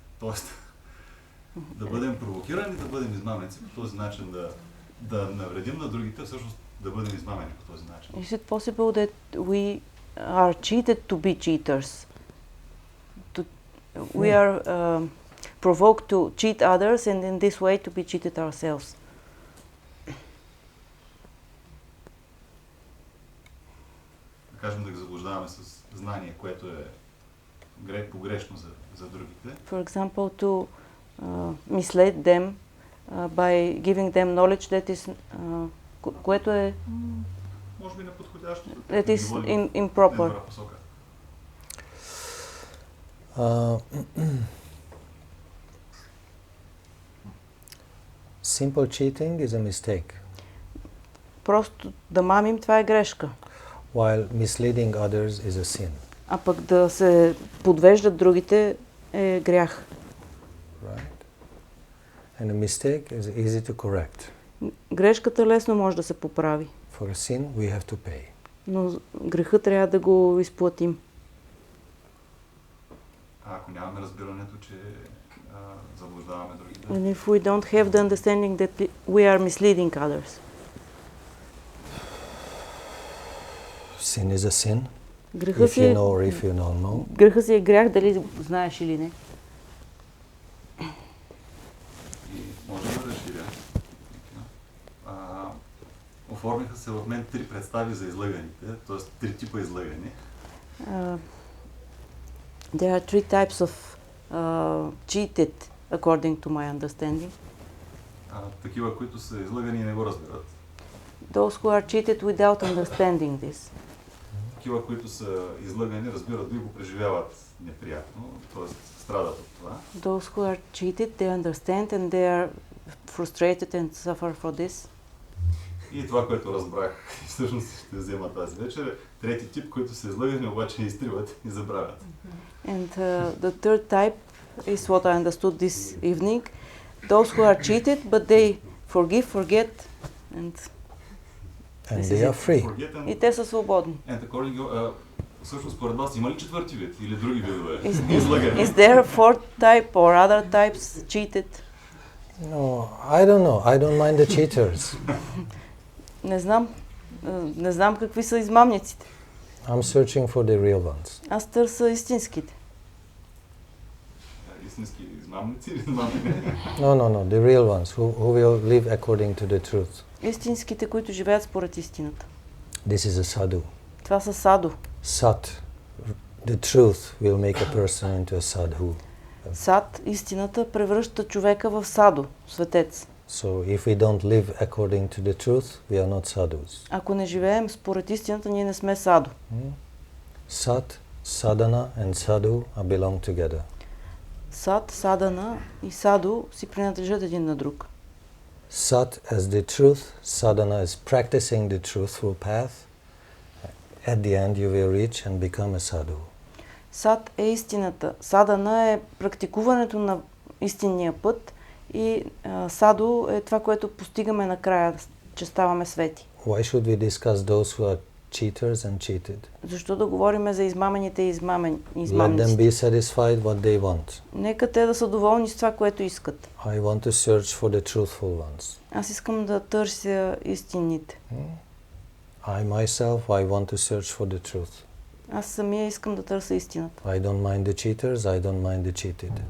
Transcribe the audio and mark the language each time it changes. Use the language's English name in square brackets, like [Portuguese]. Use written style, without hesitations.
[Bulgarian] Тоест да бъдем провокирани, да бъдем измамници по този начин, да навредим на другите, всъщност да бъдем измамени по този начин. [English] Is it possible that we are cheated to be cheaters? We are provoked to cheat others and in this way to be cheated ourselves. [Bulgarian] Да кажем да ги заблуждаваме с знание, което е погрешно за другите. [English] For example, to mislead them by giving them knowledge that is [Bulgarian] което е може би неподходящо. [English] That is improper. Simple cheating is a mistake. [Bulgarian] Просто да мамим, това е грешка. [English] While misleading others is a sin. [Bulgarian] А пък да се подвеждат другите е грях. [English] Right? And a mistake is easy to correct. [Bulgarian] Грешката лесно може да се поправи. [English] For a sin we have to pay. [Bulgarian] Но греха трябва да го изплатим. А ако нямаме разбирането, че заблуждаваме другите. [English] And if we don't have the understanding that we are misleading others. Sin is a sin. [Bulgarian] Греха [English] If you know or if you don't know. [Bulgarian] Греха си е грях, дали знаеш или не. И може да разширя. Оформиха се в мен 3 представи за излъганите, т.е. 3 типа излъгани. [English] There are 3 types of cheated, according to my understanding. [Bulgarian] Такива, които са излъгани и не го разбират. [English] Those who are cheated without understanding this. [Bulgarian] Такива, които са излъгани, разбират и го преживяват неприятно, т.е. страдат от това. [English] Those who are cheated, they understand and they are frustrated and suffer for this. [Bulgarian] И това, което разбрах, всъщност ще взема тази вечер, трети тип, които са излъгани, обаче изтриват и забравят. [English] And the third type is what I understood this evening. Those who are cheated, but they forget, and they are free. [Bulgarian] И те са свободни. [English] And according to [Bulgarian] Всъщност, според вас, има ли четвърти вид или други видове? [English] Is there a fourth type or other types cheated? No, I don't know. I don't mind the cheaters. [Bulgarian] Не знам какви са измамниците. [English] I'm searching for the real ones. [Bulgarian] Аз търся истинските. Истински измамници или измамници? [English] No. The real ones who will live according to the truth. [Bulgarian] Истинските, които живеят според истината. [English] This is a sadhu. [Bulgarian] Това са саду. [English] Sat, the truth will make a person into a sadhu. [Bulgarian] Сад, истината, превръща човека в саду, светец. [English] So if we don't live according to the truth, we are not sadhus. [Bulgarian] Ако не живеем според истината, ние не сме саду. [English] Sat, sadhana and sadhu belong together. [Bulgarian] Сад, садана и саду си принадлежат един на друг. [English] Sat as the truth, sadhana is practicing the truthful path. At the end you will reach and become a sadhu. [Bulgarian] Сад е истината. Садана е практикуването на истинния път и саду е това, което постигаме накрая, че ставаме свети. [English] Why should we discuss those who are cheaters and cheated? [Bulgarian] Защо да говорим за измамените и измамниците? [English] Let them be satisfied what they want. [Bulgarian] Нека те да са доволни с това, което искат. [English] I want to search for the truthful ones. [Bulgarian] Аз искам да търся истинните. [English] I myself, I want to search for the truth. [Bulgarian] Аз самия искам да търся истината. [English] I don't mind the cheaters, I don't mind the cheated.